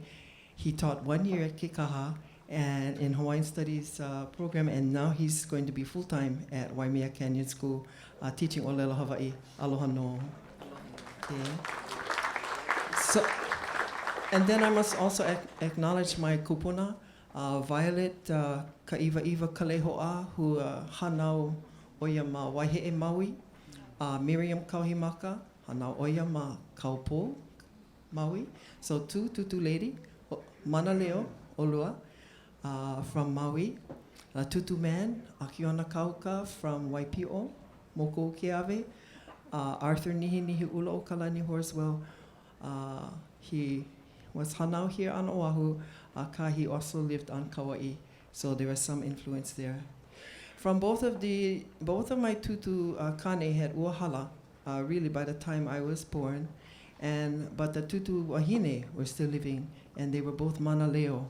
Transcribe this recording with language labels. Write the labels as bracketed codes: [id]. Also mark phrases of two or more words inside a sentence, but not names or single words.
[en] He taught 1 year at Ke Kaha and in Hawaiian Studies program, and now he's going to be full-time at Waimea Canyon School teaching [haw] Olelo Hawaii. [en] Aloha no. Okay. So, and then I must also acknowledge my kupuna, Violet Ka'iwa Kaleho'a, who [haw] hanau oia ma Waihe'e Maui, [en] Miriam Kauhimaka, [haw] hanau oia ma Kaupo Maui. [en] So two tutu lady, [haw] Mana Leo Olua [en] from Maui, Tutu Man, Akiona Kauka from Waipio, Moko Keawe, Arthur Nihi Ula o Kalani Horswell. He was hanau here on Oahu. He also lived on Kauai, so there was some influence there. From both of my [haw] tutu kane [en] had uahala, really by the time I was born, but the [haw] tutu wahine [en] were still living, and they were both [haw] mana leo.